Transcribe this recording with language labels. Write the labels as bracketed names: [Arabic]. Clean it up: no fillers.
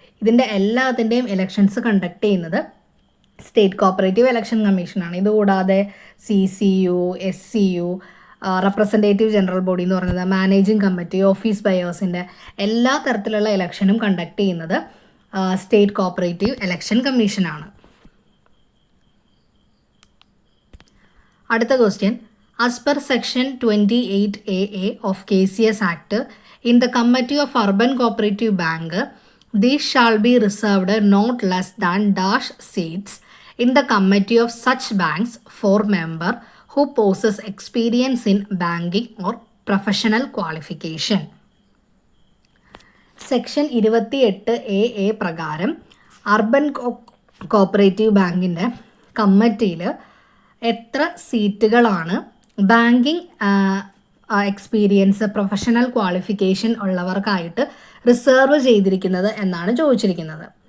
[Malayalam] ഇതിൻ്റെ എല്ലാത്തിൻ്റെയും elections conduct ചെയ്യുന്നത് സ്റ്റേറ്റ് കോപ്പറേറ്റീവ് ഇലക്ഷൻ കമ്മീഷനാണ്. ഇതുകൂടാതെ CCU, SCU, representative general body എന്ന് പറയുന്നത്, മാനേജിങ് കമ്മിറ്റി, ഓഫീസ് ബയേഴ്സിൻ്റെ എല്ലാ തരത്തിലുള്ള ഇലക്ഷനും കണ്ടക്ട് ചെയ്യുന്നത് സ്റ്റേറ്റ് കോപ്പറേറ്റീവ് ഇലക്ഷൻ കമ്മീഷനാണ്. അടുത്ത question, [English] As per section 28AA of KCS act, in the committee of urban cooperative bank these shall be reserved not less than dash seats in the committee of such banks for member who possess experience in banking or professional qualification. [Malayalam] Section 28AA പ്രകാരം urban cooperative ബാങ്കിൻ്റെ കമ്മിറ്റിയിൽ എത്ര സീറ്റുകളാണ് banking experience, professional qualification ഉള്ളവർക്കായിട്ട് reserve ചെയ്തിരിക്കുന്നത് എന്നാണ് ചോദിച്ചിരിക്കുന്നത്.